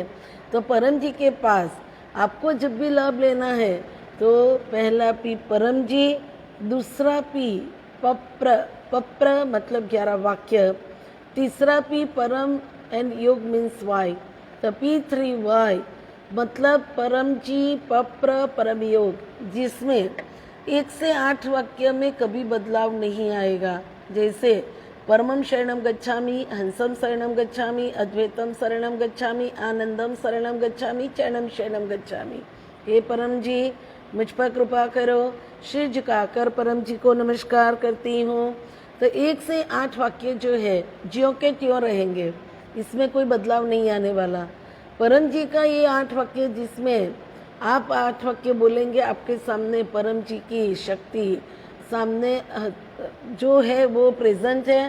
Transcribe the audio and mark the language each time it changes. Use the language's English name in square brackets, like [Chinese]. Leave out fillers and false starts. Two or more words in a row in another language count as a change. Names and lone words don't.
[Hindi] तो परम जी के पास आपको जब भी लाभ लेना है, तो पहला पी परम जी, दूसरा पी पप्र, पप्र मतलब 11 वाक्य, तीसरा पी परम एंड योग मीन्स वाई। तो पितृवाई मतलब परम जी, पप्र, परम योग, जिसमें 1 से 8 वाक्य में कभी बदलाव नहीं आएगा। [Sanskrit] जैसे परमं शरणं गच्छामि, हंसं शरणं गच्छामि, अद्वैतं शरणं गच्छामि, आनंदं शरणं गच्छामि, चरणं शरणं गच्छामि। [Hindi] हे परम जी, मुझ पर कृपा करो। सिर झुकाकर परम जी को नमस्कार करती हूँ। तो 1 से 8 वाक्य जो है ज्यों के त्यों रहेंगे, इसमें कोई बदलाव नहीं आने वाला। परम जी का ये 8 वाक्य, जिसमें आप 8 वाक्य बोलेंगे, आपके सामने परम जी की शक्ति सामने जो है वो प्रेजेंट है।